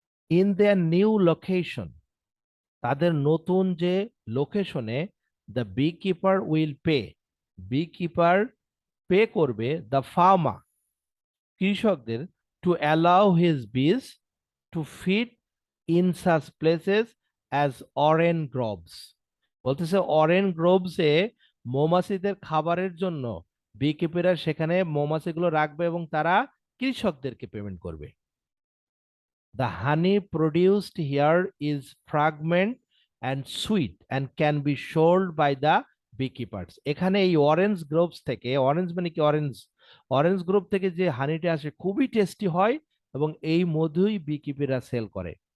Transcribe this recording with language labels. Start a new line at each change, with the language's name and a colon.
English: in their new location,
Bangla: তাদের নতুন যে লোকেশনে,
English: the beekeeper will pay,
Bangla: B keeper pay করবে
English: the farmer,
Bangla: কৃষকদের,
English: To allow his bees to fit in such places as orange groves.
Bangla: বলতেছে অরেন গ্রোভসে মৌমাছিদের খাবারের জন্য বিকিপিরা সেখানে মৌমাছিগুলো রাখবে এবং তারা কৃষকদেরকে পেমেন্ট করবে।
English: The honey produced here is fragrant and sweet and can be sold by the beekeepers.
Bangla: এখানে এই অরেঞ্জ গ্রোভস থেকে, অরেঞ্জ মানে কি অরেঞ্জ, অরেঞ্জ গ্রোভ থেকে যে হানিটা আসে খুবই টেস্টি হয় এবং এই মধুই বিকিপিরা সেল করে।